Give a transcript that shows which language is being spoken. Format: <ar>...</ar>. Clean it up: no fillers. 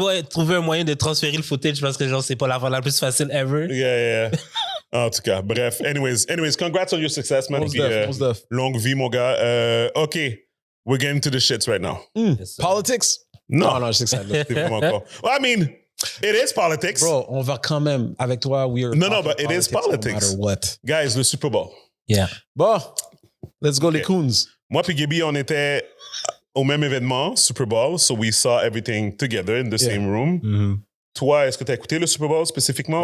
<fr>Trouver un moyen de transférer le footage parce que genre c'est pas la fois la plus facile ever. En tout cas, bref.</fr> <en>Anyways, congrats on your success, man.</en> <fr>Longue vie, mon gars.</fr> <en>OK, we're getting to the shits right now. Politics?</en> <fr>Non, je sais que ça c'est vraiment encore.</fr> <en>Well, I mean, it is politics.</en> <fr>Bro, on va quand même, avec toi,</fr> <en>No, but it is politics. No matter what. Guys, le Super Bowl. Yeah.</en> <fr>Bon,</fr> <en>let's go</en> <fr>les Coons. Moi puis Gibi, on était au même événement, Super Bowl,</fr> <en>so we saw everything together in the same room. Mm-hmm.</en> <fr>Toi, est-ce que tu as écouté le Super Bowl spécifiquement?</fr>